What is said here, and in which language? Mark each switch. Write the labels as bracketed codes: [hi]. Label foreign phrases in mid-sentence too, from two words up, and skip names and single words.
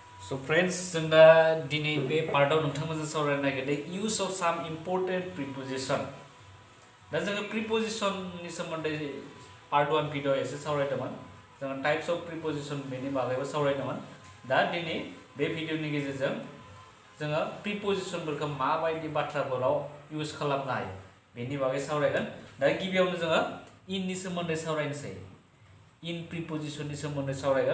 [en] So friends, [brx] जों दा दिनै बे पार्टआव नोंथांमोनजों सावरायनो नागिरदों [en] use of some important preposition. [brx] दा जोङो prepositionनि सोमोन्दै part 1 भिडिअ एसे सावरायदोंमोन. जोङो [en] types of preposition [brx] बेनि बागैबो सावरायदोंमोन. दा दिनै बे भिडिअनि गेजेरजों जोङो prepositionफोरखौ माबायदि बाथ्राफोराव यूज खालामनो हायो बेनि बागै सावरायगोन. दा गिबियावनो जोङो in नि सोमोन्दै सावरायनोसै. In prepositionनि सोमोन्दै सावरायगोन.